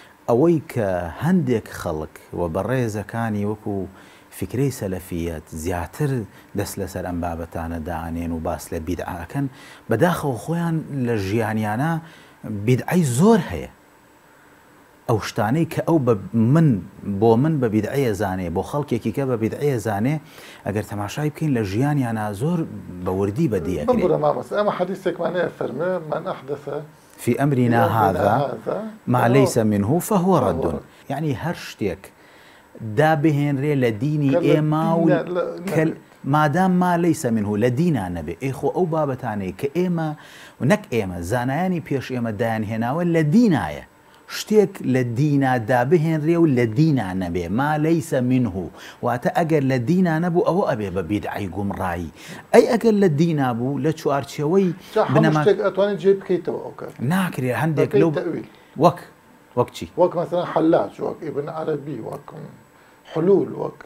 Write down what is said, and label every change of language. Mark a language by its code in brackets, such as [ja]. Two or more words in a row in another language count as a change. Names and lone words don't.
[ckb] ئەوەی کە هەندێک خەڵک و بەڕێزەکانی وەکو فکرەی سەلەفیەت زیاتر دەست لەسەر ئەم بابەتانە داهێن و باس لە بیدعاکەن بەداخەوە خۆیان لە ژیانیانە بیدعای زۆر هەیە ئەو شتانەی کە ئەو بۆ من بە بیدعەیە زانێ بۆ خەڵکێکی کە بە بیدعەیە زانێ ئەگەر تەماشای بکەین لە ژیانیانە زۆر بە وردی بەدیەکرێت. ئەمە حەدیثێکمانەیە فەرمێ [ar] من أحدث في أمرنا هذا ما ليس منه فهو رد. [ckb] يعني هەر شتێک دابهێنرێ لە دینی ئێمە و مادام [ar] ما ليس منه [ckb] لە دینا نەبێ ئێخۆ ئەو بابەتانەی کە ئێمە و نەک ئێمە زانایانی پێش ئێمە دایانهێناوە لە دینایە شتێک لە دینا دابهێنرێ و لە دینا نەبێ [ar] ما ليس منه [ckb] واتە ئەگەر لە دینا نەبوو ئەوە ئەبێ بە بیدعای گومڕایی ئەی ئەگەر لە دینا بوو لە چوارچێوەی ئەتوانێت جێ بکەیتەوە ئەو کار ناکرێ هەندێک لەو وەک چی وەک مەسەڵەن حەلاج وەک ئیبن عەرەبی وەک حلول وەک